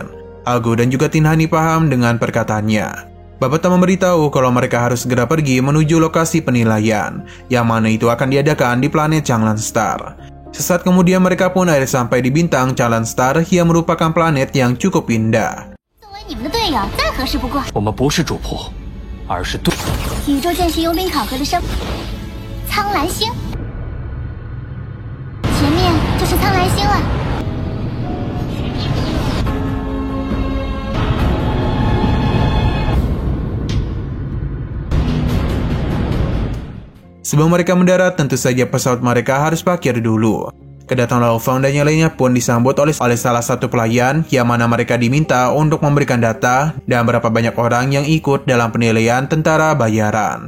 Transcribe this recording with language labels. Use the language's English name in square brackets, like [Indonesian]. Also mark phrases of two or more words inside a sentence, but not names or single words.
[Indonesian] Agu dan juga Tinanhe paham dengan perkataannya. Babata memberitahu kalau mereka harus segera pergi menuju lokasi penilaian, yang mana itu akan diadakan di planet Changlan Star. Sesaat kemudian mereka pun akhirnya sampai di bintang Changlan Star yang merupakan planet yang cukup indah. [Chinese] 作为你们的队友，再合适不过。我们不是主仆，而是对。宇宙剑士佣兵考核的生，苍蓝星。前面就是苍蓝星了。 [Indonesian] Sebelum mereka mendarat, tentu saja pesawat mereka harus parkir dulu. Kedatangan Lo Feng dan yang lainnya pun disambut oleh salah satu pelayan, yang mana mereka diminta untuk memberikan data dan berapa banyak orang yang ikut dalam penilaian tentara bayaran.